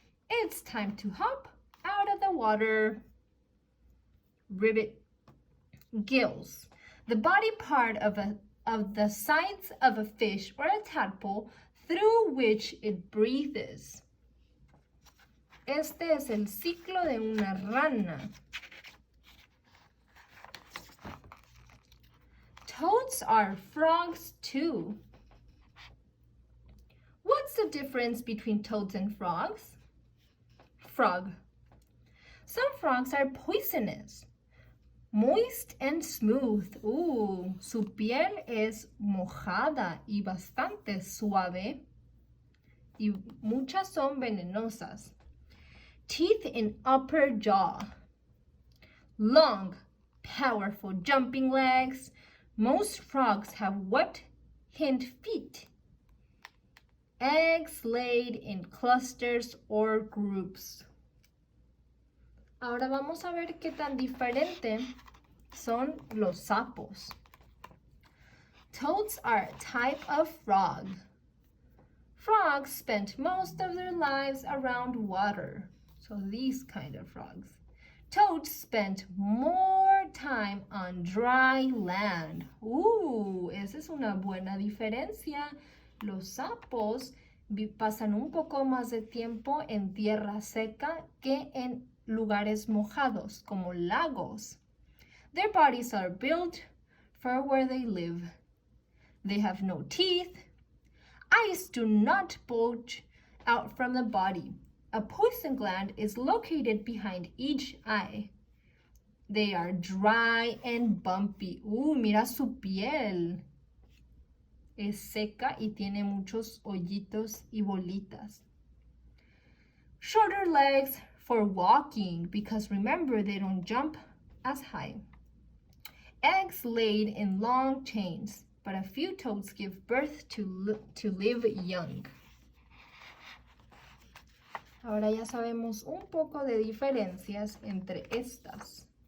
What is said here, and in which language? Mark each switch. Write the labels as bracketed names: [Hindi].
[English] It's time to hop out of the water. Ribbit. Gills. The body part of the sides of a fish or a tadpole through which it breathes. [Spanish] Este es el ciclo de una rana. [English] Toads are frogs too. What's the difference between toads and frogs? Frog. Some frogs are poisonous. Moist and smooth. [Spanish] Su piel es mojada y bastante suave. Y muchas son venenosas. [English] Teeth in upper jaw. Long, powerful jumping legs. Most frogs have webbed hind feet. Eggs laid in clusters or groups. [Spanish] Ahora vamos a ver qué tan diferente son los sapos. [English] Toads are a type of frog. Frogs spend most of their lives around water, so these kind of frogs. Toads spend more time on dry land. [Spanish] Esa es una buena diferencia. Los sapos pasan un poco más de tiempo en tierra seca que en lugares mojados, como lagos. [English] Their bodies are built for where they live. They have no teeth. Eyes do not bulge out from the body. A poison gland is located behind each eye. They are dry and bumpy. [Spanish] Mira su piel. Es seca y tiene muchos hoyitos y bolitas. [English] Shorter legs for walking, because remember, they don't jump as high. Eggs laid in long chains, but a few toads give birth to live young. [Spanish] Ahora ya sabemos un poco de diferencias entre estas.